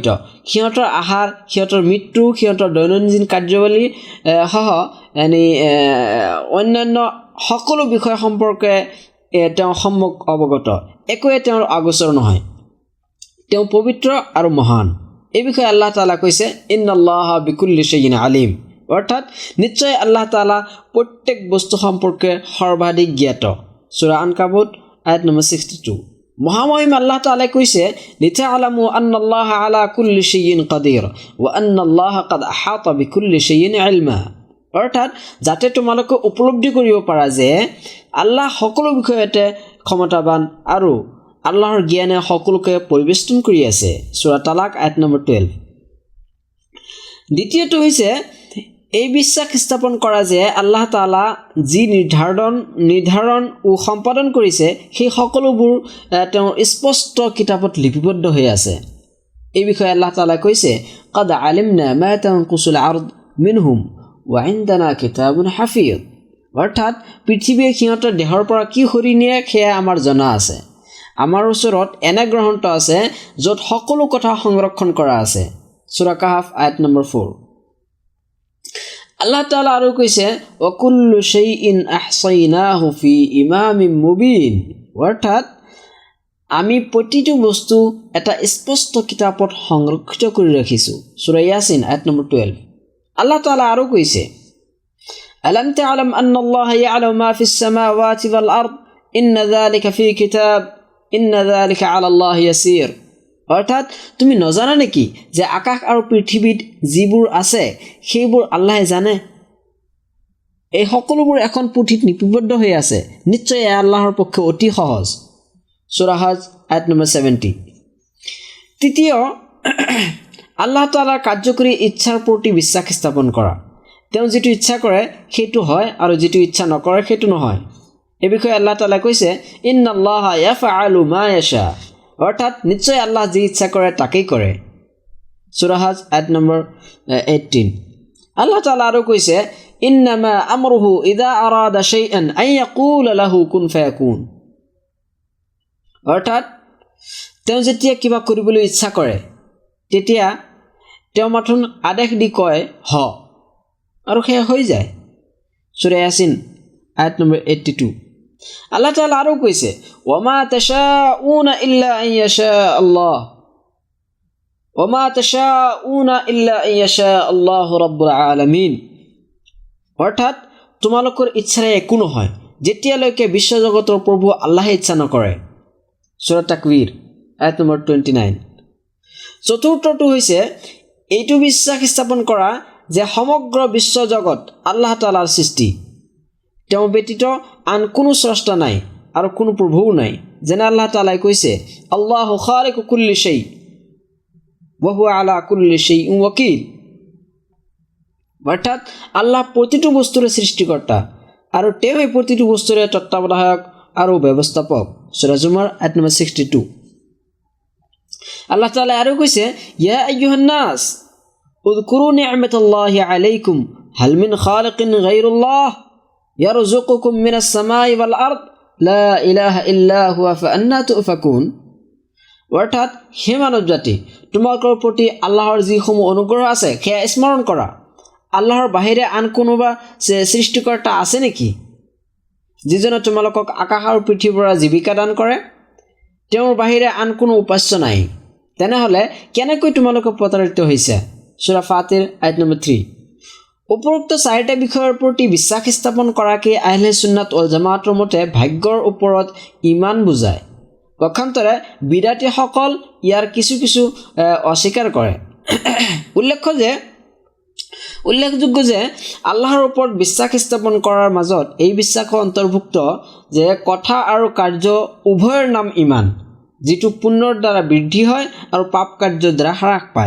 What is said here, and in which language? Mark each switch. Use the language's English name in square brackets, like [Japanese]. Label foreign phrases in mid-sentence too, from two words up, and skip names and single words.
[Assamese] সিহঁতৰ আহাৰ, সিহঁতৰ মৃত্যু, সিহঁতৰ দৈনন্দিন কাৰ্যাৱলী সহ অন্যান্য সকলো বিষয় সম্পৰ্কে তেওঁ সম্যক অৱগত। একোৱে তেওঁৰ আগোচৰ নহয়। তেওঁ পবিত্ৰ আৰু মহান। এই বিষয়ে আল্লাহ তাআলা কৈছে, [Arabic] إن الله بكل شيء عليم. [Assamese] অৰ্থাৎ নিশ্চয় আল্লাহ তাআলা প্ৰত্যেক বস্তু সম্পৰ্কে সৰ্বাধিক জ্ঞাত। সূৰা আনকাবুত আয়াত নম্বৰ 62। মহামহিম আল্লাহ তাআলাই কৈছে, [Arabic] لتعلموا أن الله على كل شيء قدير وأن الله قد أحاط بكل شيء علما. [Assamese] অৰ্থাৎ যাতে তোমালোকে উপলব্ধি কৰিব পাৰা যে আল্লাহ সকলো বিষয়তে ক্ষমতাবান আৰু আল্লাহৰ জ্ঞানে সকলোকে পৰিবেষ্টন কৰি আছে। সূৰা তালাক আয়াত নম্বৰ 12। দ্বিতীয়টো হৈছে এই বিশ্বাস স্থাপন কৰা যে আল্লাহ তাআলা যি নিৰ্ধাৰণ ও সম্পাদন কৰিছে সেই সকলোবোৰ তেওঁৰ স্পষ্ট কিতাপত লিপিবদ্ধ হৈ আছে। এই বিষয়ে আল্লাহ তাআলা কৈছে, [Arabic] قد علمنا ما تنقص الأرض منهم وعندنا كتاب حفيظ। [Assamese] অৰ্থাৎ পৃথিৱীয়ে সিহঁতৰ দেহৰ পৰা কি সৰি নিয়ে সেয়া আমাৰ জনা আছে। আমাৰ ওচৰত এনে গ্ৰন্থ আছে য'ত সকলো কথা সংৰক্ষণ কৰা আছে। সূৰা কাহফ আয়াত নম্বৰ 4। আল্লাহ তাআলা আৰু কৈছে, [Arabic] وَكُلُّ شَيْءٍ أَحْصَيْنَاهُ فِي إِمَامٍ مُبِينٍ। [Assamese] অৰ্থাৎ আমি প্ৰতিটো বস্তু এটা স্পষ্ট কিতাপত সংৰক্ষিত কৰি ৰাখিছোঁ। সূৰা ইয়াছিন আয়াত নম্বৰ 12। আল্লাহ তাআলা আৰু কৈছে, [Arabic] أَلَمْ تَعْلَمْ أَنَّ اللَّهَ يَعْلَمُ مَا فِي السَّمَاوَاتِ وَالْأَرْضِ إِنَّ ذَلِكَ فِي كِتَابٍ إِنَّ ذَلِكَ عَلَى اللَّهِ يَسِيرٌ। [Assamese] অৰ্থাৎ তুমি নজানা নেকি যে আকাশ আৰু পৃথিৱীত যিবোৰ আছে সেইবোৰ আল্লাহে জানে? এই সকলোবোৰ এখন পুথিত লিপিবদ্ধ হৈ আছে। নিশ্চয় আল্লাহৰ পক্ষে অতি সহজ। সূৰা হজ আয়াত নম্বৰ 70। তৃতীয়, আল্লাহ তাআলাৰ কাৰ্যকৰী ইচ্ছাৰ প্ৰতি বিশ্বাস স্থাপন কৰা। তেওঁ যিটো ইচ্ছা কৰে সেইটো হয় আৰু যিটো ইচ্ছা নকৰে সেইটো নহয়। এই বিষয়ে আল্লাহ তাআলা কৈছে, [Arabic] إن الله يفعل ما يشاء. [Assamese] অৰ্থাৎ নিশ্চয় আল্লাহ যি ইচ্ছা কৰে তাকেই কৰে। সূৰা হজ আয়াত নম্বৰ 18। আল্লাহ তাআলা আৰু কৈছে, [Arabic] إنما أمره إذا أراد شيئا أن يقول له كن فيكون. [Assamese] অৰ্থাৎ তেওঁ যেতিয়া কিবা কৰিবলৈ ইচ্ছা কৰে তেতিয়া তেওঁ মাথোঁ আদেশ দি কয় হ, আৰু সেয়া হৈ যায়। সূৰা ইয়াছিন আয়াত নম্বৰ 82। আল্লাহ তাআলা আৰু কৈছে, [Arabic] وما تشاءون إلا أن يشاء الله وما تشاءون إلا أن يشاء الله رب العالمين. [Assamese] অৰ্থাৎ তোমালোকৰ ইচ্ছাৰে একো নহয় যেতিয়ালৈকে বিশ্বজগতৰ প্ৰভু আল্লাহে ইচ্ছা নকৰে। সূৰা তাকৱীৰ আয়াত নম্বৰ 29। চতুৰ্থটো হৈছে এইটো বিশ্বাস স্থাপন কৰা যে সমগ্ৰ বিশ্বজগত আল্লাহ তাআলাৰ সৃষ্টি। তেওঁ ব্যতীত আন কোনো স্ৰষ্টা নাই আৰু কোনো প্ৰভুও নাই। যেনে আল্লাহ তাআলাই কৈছে, [Arabic] الله خالق كل شيء وهو على كل شيء وكيل. [Assamese] অৰ্থাৎ আল্লাহ প্ৰতিটো বস্তুৰে সৃষ্টিকৰ্তা আৰু তেওঁ এই প্ৰতিটো বস্তুৰে তত্ত্বাৱধায়ক আৰু ব্যৱস্থাপক। সূৰা জুমাৰ আয়াত নম্বৰ 62। আল্লাহ তাআলা আৰু কৈছে, [Arabic] يا أيها الناس اذكروا نعمت الله عليكم هل من خالق غير الله يرزقكم من السماء والأرض لا إله إلا هو فأنى تؤفكون. [Assamese] অৰ্থাৎ হে মানৱ জাতি, তোমালোকৰ প্ৰতি আল্লাহৰ যিসমূহ অনুগ্ৰহ আছে সেয়া স্মৰণ কৰা। আল্লাহৰ বাহিৰে আন কোনোবা সৃষ্টিকৰ্তা আছে নেকি যিজনে তোমালোকক আকাশ আৰু পৃথিৱীৰ পৰা জীৱিকা দান কৰে? তেওঁৰ বাহিৰে আন কোনো উপাস্য নাই। তেনেহ'লে কেনেকৈ তোমালোকে প্ৰতাৰিত হৈছে? সূৰা ফাতিৰ আয়াত নম্বৰ 3। উপৰোক্ত চাৰিটা বিষয়ৰ প্ৰতি বিশ্বাস স্থাপন কৰাকে [Arabic] أهل السنة والجماعة [Assamese] মতে ভাগ্যৰ ওপৰত ইমান বুজায়। পক্ষান্তৰে বিদাতীসকল ইয়াৰ কিছু অস্বীকাৰ কৰে। উল্লেখযোগ্য যে আল্লাহৰ ওপৰত বিশ্বাস স্থাপন কৰাৰ মাজত এই বিশ্বাসৰ অন্তৰ্ভুক্ত যে কথা আৰু কাৰ্য উভয়ৰ নাম ইমান, যিটো পুণ্যৰ দ্বাৰা বৃদ্ধি হয় আৰু পাপ কাৰ্যৰ দ্বাৰা হ্ৰাস পায়।